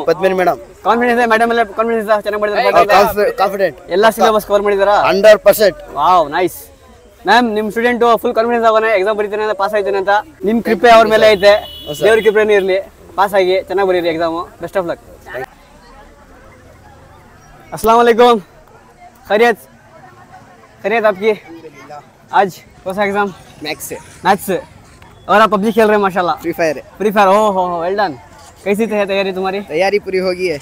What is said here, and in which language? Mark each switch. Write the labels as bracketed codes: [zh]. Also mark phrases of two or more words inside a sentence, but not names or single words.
[kn] ಪದ್ಮಿನಿ ಮೇಡಮ್ ಕಾನ್ಫಿಡೆನ್ಸ್ ಇದೆ ಮೇಡಮ್? ಎಲ್ಲ ಕಾನ್ಫಿಡೆನ್ಸ್ ಚೆನ್ನಾಗಿ ಮಾಡ್ತಾರೆ? ಕಾನ್ಫಿಡೆಂಟ್. ಎಲ್ಲ [en] syllabus cover [kn] ಮಾಡಿದಾರಾ? 100%. [en] wow, nice. [kn] ಮ್ಯಾಮ್, ನಿಮ್ [en] student full confidence [kn] ಆಗೋನೆ ಎಕ್ಸಾಮ್ ಬರೀತಾನೆ ಅಂತ, ಪಾಸ್ ಆಯ್ತಾನೆ ಅಂತ. ನಿಮ್ ಕೃಪೆ ಅವ್ರ ಮೇಲೆ ಐತೆ. ದೇವ್ರ ಕೃಪೆನೇ ಇರಲಿ. ಪಾಸ್ ಆಗಿ ಚೆನ್ನಾಗಿ ಬರೀರಿ ಎಕ್ಸಾಮು. [en] best of luck. [ar] السلام عليكم. [hi] खैरियत? खैरियत आपकी? आज कौन सा एग्जाम? मैथ्स से. मैथ्स से. और आप पबजी खेल रहे हैं माशाल्लाह? फ्री फायर है. फ्री फायर. ओ हो, [en] well done. [hi] कैसी है तैयारी तुम्हारी? तैयारी पूरी होगी है.